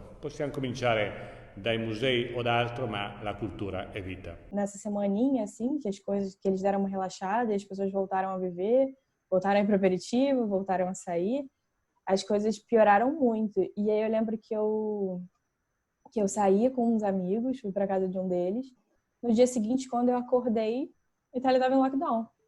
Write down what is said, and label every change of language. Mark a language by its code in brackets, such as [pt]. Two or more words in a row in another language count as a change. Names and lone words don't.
[it] Possiamo cominciare dai musei o da altro, ma la cultura è vita. [pt] Nessa semaninha, assim, que eles deram uma relaxada, e as pessoas voltaram a viver, voltaram a ir para o aperitivo, voltaram a sair, as coisas pioraram muito. E aí eu lembro que eu saía com uns amigos, fui para casa de um deles. No dia seguinte, quando eu acordei, a Itália estava em lockdown.